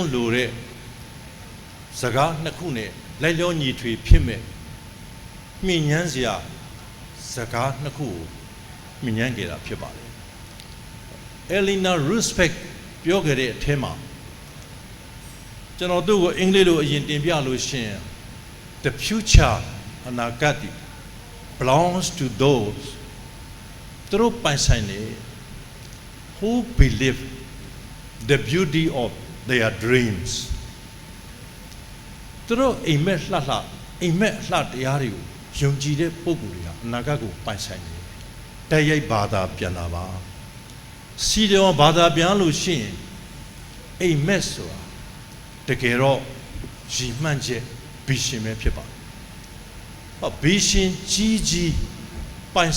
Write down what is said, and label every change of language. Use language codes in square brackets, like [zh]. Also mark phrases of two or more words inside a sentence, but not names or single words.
[my] လိုတဲ့စကားနှစ်ခုနဲ့လိုက်လျောညီထွေဖြစ်မဲ့မြင့်ညမ်းစ ရာစကားနှစ်ခုကိုမြင့်ညမ်းခဲ့တာဖြစ်ပါတယ် Eleanor Roosevelt ပြောခဲ့တဲ့အထဲမှာကျွန်တော်တို့ကိုအင်္ဂလိပ်လိုအရင်တင်ပြလို့ရှင် [en] The future [my] အနာဂတ် [en] belongs to those [my] သူတို့ပိုင်ဆိုင်နေ [en] who believe the beauty of their dreams [my] သူတို့အိမ်မက်လှအိမ်မက်လှတရားတွေကိုယုံကြည်တဲ့ပုဂ္ဂိုလ်တွေဟာအနာဂတ်ကိုပိုင်ဆိုင်နေတယ်တိုက်ရိုက်ဘာသာပြန်တာပါစီတော်ဘာသာပြန် လို့ရှိရင်အိမ်မက်ဆိုတာတကယ်တော့ရည်မှန်းချက်ဘီရှင်ပဲဖြစ်ပါတယ်ဘီရှင်ကြီးပိုင်